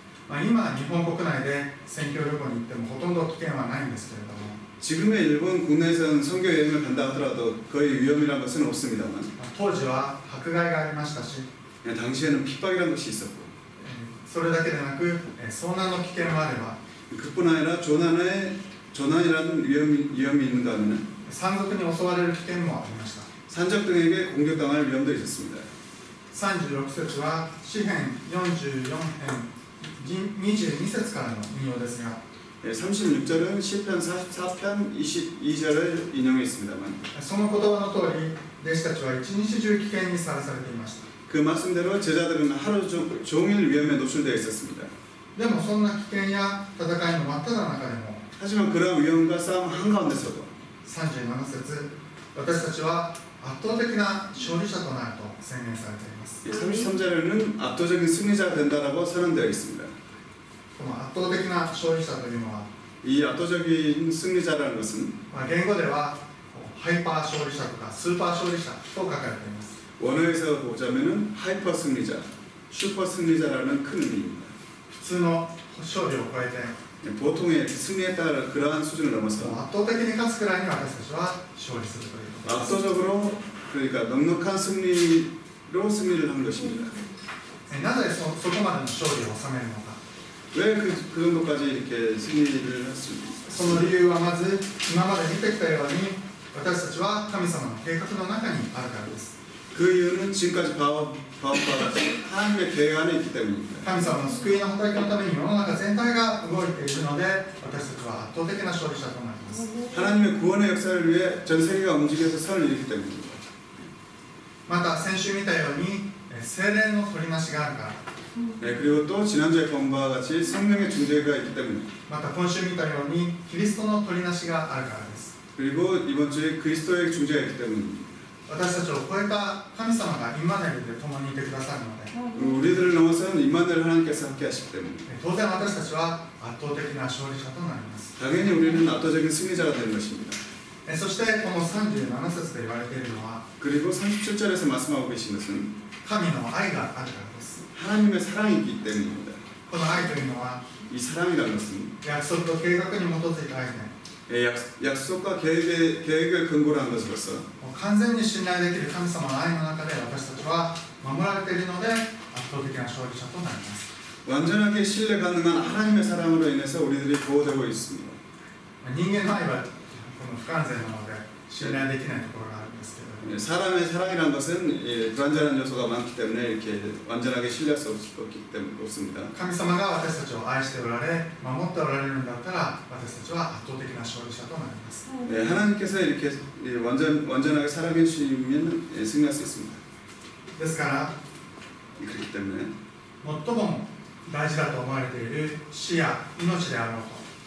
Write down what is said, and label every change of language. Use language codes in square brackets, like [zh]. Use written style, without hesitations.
[ja] 今日本国内で宣教旅行に行ってもほとんど危険はないんですけれども [ko] 지금의 일본 국내에서는 선교 여행을 간다 하더라도 거의 위험이라는 것은 없습니다만 [ja] 当時は迫害がありましたし [ko] 당시에는 핍박이라는 것이 있었고 [ja] それだけでなく遭難の危険もあれば [ko] 그뿐 아니라 조난이라는 위험이 있는가 하면 [ja] 山賊に襲われる危険もありました。 [ko] 산적 등에게 공격당할 위험도 있었습니다. [ja] 36節は詩編44編22節からの引用ですが [ko] 36절은 시편 44편 22절을 인용해 있습니다만 [ja] その言葉の通り弟子たちは一日中危険にさらされていました。 [ko] 그 말씀대로 제자들은 하루 종일 위험에 노출되어 있었습니다. [ja] でもそんな危険や戦いの真っ只中でも [ko] 하지만 그러한 위험과 싸움 한가운데서도 [ja] 37節私たちは圧倒的な勝利者となると宣言されています。 [ko] 33절에는 압도적인 승리자가 된다라고 선언되어 있습니다. [ja] この圧倒的な勝利者というのは [ko] 이 압도적인 승리자라는 것은 [ja] 言語ではハイパー勝利者とかスーパー勝利者と書かれています。 [ko] 원어에서 보자면은 하이퍼 승리자, 슈퍼 승리자라는 큰 의미입니다. [ja] 普通の勝利を超えて [ko] 보통의 승리에 따라 그러한 수준을 넘어서 [ja] 圧倒的に勝つくらいに私たちは勝利するということです。 [ko] 압도적으로 그러니까 넉넉한 승리로 승리를 한 것입니다. [ja] なぜそこまでの勝利を収めるのか。 [ko] 왜 그 정도까지 이렇게 승리를 할 수 있습니까? [ja] その理由はまず今まで見てきたように私たちは神様の計画の中にあるからです。 [ko] 그 이유는 지금까지 봐온 바와 같이 하나님의 계획 안에 있기 때문입니다. [ja] 神様の救いの働きのために世の中全体が動いているので私たちは圧倒的な勝利者となります。 [ko] 하나님의 구원의 역사를 위해 전 세계가 움직여서 선을 이루기 때문입니다. [ja] また先週見たように聖霊の取りなしがあるから [ko] 그리고 또 지난주에 본 바와 같이 성령의 중재가 있기 때문에 [ja] また今週見たようにキリストの取りなしがあるからです。 [ko] 그리고 이번 주에 그리스도의 중재가 있기 때문입니다. [ja] 私たちを超えた神様がインマネルで共にいてくださるので [ko] 우리들을 넘어서는 임마누엘 하나님께서 함께 하시기 때문에 [ja] 当然私たちは圧倒的な勝利者となります。 [ko] 당연히 우리는 압도적인 승리자가 되는 것입니다. [ja] そしてこの37節で言われているのは [ko] 그리고 37절에서 말씀하고 계신 것은 [ja] 神の愛があるからです。 [ko] 하나님의 사랑이 있기 때문입니다. [ja] この愛というのは [ko] 이 사랑이라는 것은 [ja] 約束と計画に基づいた愛で [ko] 약속과 계획을 근거로 한 것으로서 [ja] 完全に信頼できる神様の愛の中で私たちは守られているので圧倒的な勝利者となります。 [ko] 완전하게 신뢰 가능한 하나님의 사랑으로 인해서 우리들이 보호되고 있습니다. [ja] 人間の愛はこの不完全なので信頼できないところがあるんですけど [ko] 사람의 사랑이라는 것은 불완전한 요소가 많기 때문에 이렇게 완전하게 신뢰할 수 없기 때문에 없습니다. [ja] 神様が私たちを愛しておられ守っておられるんだったら私たちは圧倒的な勝利者となります。 [ko] 하나님께서 이렇게 완전하게 사랑해 주시면 승리할 수 있습니다. [ja] ですから [ko] 그렇기 때문에 [ja] 最も大事だと思われている死や命であろうと